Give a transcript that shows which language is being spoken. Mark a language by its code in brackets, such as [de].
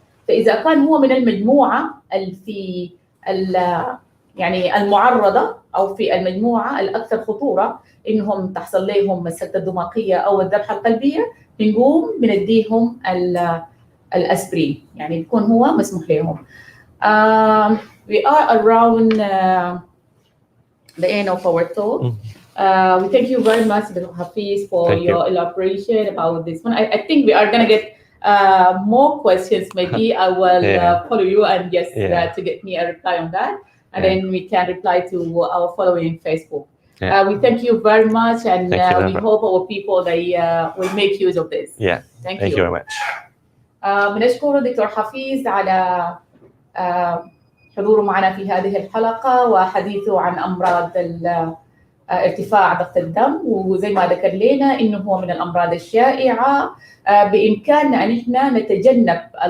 [ar] فإذا كان هو من المجموعة في يعني المعرضة أو في المجموعة الأكثر خطورة إنهم تحصل لهم السكتة الدماغية أو الذبحة القلبية، بنقوم بنديهم الأسبرين، يعني بيكون هو مسموح لهم. [en] We are around the end of our talk. We thank you very much, Dr. Hafiz, for your elaboration about this one. I think we are going to get more questions. Maybe I will follow you and just to get me a reply on that. And then we can reply to our following Facebook. We thank you very much, and we hope our people will make use of this. Thank you very much. [ar] بنشكر دكتور حفيظ على حضوره معنا في هذه الحلقة وحديثه عن أمراض ارتفاع ضغط الدم، وزي ما ذكر لنا إنه هو من الأمراض الشائعة بإمكاننا أن إحنا نتجنب